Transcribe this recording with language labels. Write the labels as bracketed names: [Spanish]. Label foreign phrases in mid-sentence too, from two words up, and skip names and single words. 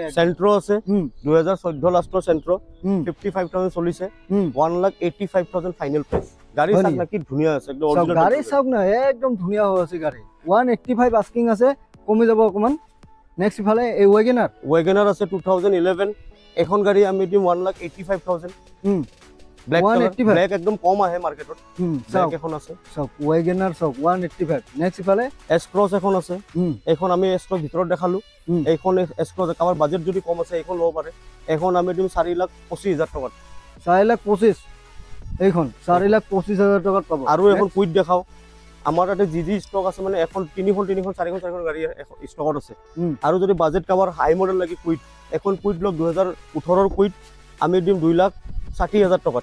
[Assamese] চেন্ট্ৰো আছে 2014 লাষ্টৰ চেন্ট্ৰো 55,000 চলিছে 1,85,000 [English] final price [Assamese] গাড়ী চাক না কি ধুনীয়া আছে একদম অৰিজিনাল গাড়ী চাক না একদম ধুনীয়া হৈ আছে গাড়ী 185 আস্কিং আছে কমি যাব অকমান নেক্সট ইফালে এই ওয়াগনাৰ আছে 2011 এখন গাড়ী আমি দিম 1,85,000 ব্ল্যাক একদম কম আহে মার্কেটত ব্ল্যাক এখন আছে সব ওয়াগনাৰ সব 185 নেক্সট ইফালে এস ক্রস এখন আছে এখন আমি এস ক্রস ভিতৰত দেখালো এইখন এস ক্রস কাবাৰ বাজেট যদি কম আছে এইখন লব পাৰে এখন আমি দিম 4,25,000 টকাত 4,25,000 এইখন 4,25,000 টকাত পাব আৰু এখন কুইট দেখাও আমাৰ তাতে জি ষ্টক আছে মানে এখন 3খন 4খন গাড়ী ষ্টকত আছে আৰু যদি বাজেট কাবাৰ [English] high model [Assamese] লাগি কুইট এখন কুইট লক 2018 ৰ কুইট আমি দিম 2,60,000 টকাত